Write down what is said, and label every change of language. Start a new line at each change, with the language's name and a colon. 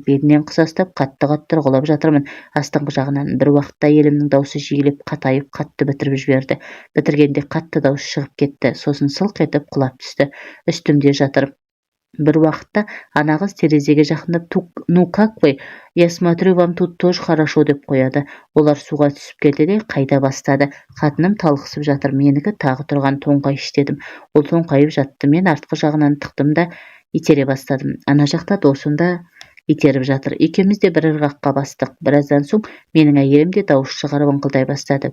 Kazakh: Белінен қысастап, қатты-қатты ұрғылап жатырмын. Астыңғы жағынан бір уақытта әйелімнің даусы жиілеп, қатайып, қатты бітіріп жіберді. Бітіргенде қатты дауыс шығып кетті. Сосын сылқ етіп құлап түсті. Үстімде жатыр. Бір уақытта ана қыз терезеге жақындап,
Russian: ну как вы? Я смотрю, вам тут тоже хорошо
Kazakh: деп қояды. Олар суға түсіп келді де қайда бастады. Қатыным талықсып жатыр. Менікі тағы тұрған тоңқай іштедім. Ол тоңқайып жатты. Мен артқы жағынан тықтым да итере бастадым. Ана жақта досым да итеріп жатыр. Екеуміз де бір ырғаққа бастық. Біраздан соң менің әйелім де дауыс шығарып ыңқылдай бастады.